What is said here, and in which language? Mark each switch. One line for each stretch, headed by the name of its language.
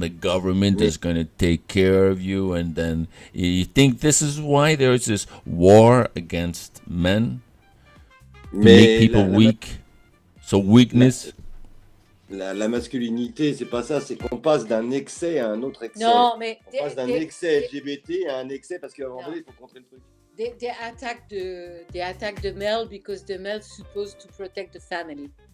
English: The government is going to take care of you, and then you think this is why there's this war against men? To make people weak. So weakness.
French: La masculinité, c'est pas ça, c'est qu'on passe d'un excès à un autre excès. Non, mais on passe d'un excès LGBT à un excès parce qu'à un moment donné, il faut contrer le truc.
English: They attack the male because the male is supposed to protect the family.